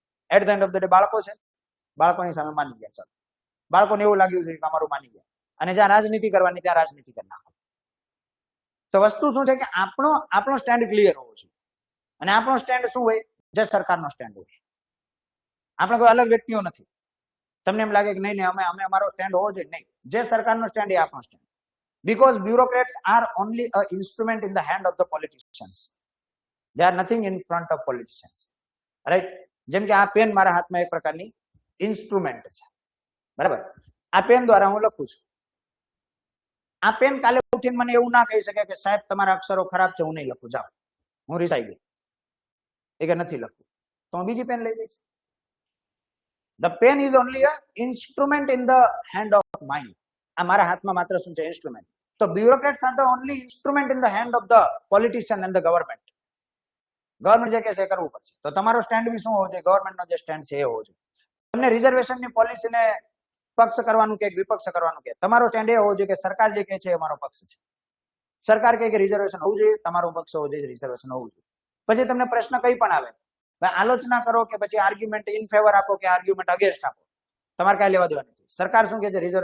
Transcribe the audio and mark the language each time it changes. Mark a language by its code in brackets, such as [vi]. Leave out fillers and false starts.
[gu] At the end of the day બાળકો છે, બાળકોની સામે માની ગયા. ચાલો, બાળકોને એવું લાગ્યું છે કે અમારું માની ગયા, અને જ્યાં રાજનીતિ કરવાની ત્યાં રાજનીતિ કરી નાખો. તો વસ્તુ શું છે કે આપણો સ્ટેન્ડ ક્લિયર હોવો જોઈએ. અને આપણો સ્ટેન્ડ શું હોય? જે સરકારનો સ્ટેન્ડ હોય. આપણે કોઈ અલગ વ્યક્તિઓ નથી. તમને એમ લાગે કે નહીં અમે અમારો સ્ટેન્ડ હોવો જોઈએ, નહીં. જે સરકારનો સ્ટેન્ડ એ આપણો stand. [en] Because bureaucrats are only a instrument in the hand of the politicians. They are nothing in front of politicians. Right? [gu] જેમ કે આ પેન મારા હાથમાં એક પ્રકારની ઇન્સ્ટ્રુમેન્ટ છે, બરાબર? આ પેન દ્વારા હું લખું છું. આ પેન કાલે ઉઠીને મને એવું ના કહી શકે કે સાહેબ તમારા અક્ષરો ખરાબ છે, હું નહીં લખું, જાઓ, હું રિસાઈ ગઈ, એ કે નથી લખવું, તો હું બીજી પેન લઈ લઈશ. [en] The pen is only a instrument in the hand of mind. [gu] આ મારા હાથમાં માત્ર શું છે? ઇન્સ્ટ્રુમેન્ટ. તો [en] bureaucrats are the only instrument in the hand of the politician and the government. [gu] Government જે કહે છે કરવું પડશે. તો તમારો સ્ટેન્ડ બી શું હોવો જોઈએ? ગવર્મેન્ટનો જે સ્ટેન્ડ છે એ હોવો જોઈએ. તમને રિઝર્વેશનની પોલિસીને પક્ષ કરવાનું કે વિપક્ષ કરવાનું કે તમારો સ્ટેન્ડ એ હોવો જોઈએ કે સરકાર જે કહે છે એ મારો પક્ષ છે. સરકાર કહે કે રિઝર્વેશન હોવું જોઈએ, તમારો પક્ષ હોવો જોઈએ રિઝર્વેશન હોવું જોઈએ. પછી તમને પ્રશ્ન કઈ પણ આવે, આલોચના કરો કે પછી આર્ગ્યુમેન્ટ ઇન ફેવર આપો કે આર્ગ્યુમેન્ટ અગેન્સ્ટ આપો, તમારે કાંઈ લેવા દેવા નથી. સરકાર શું કહે છે?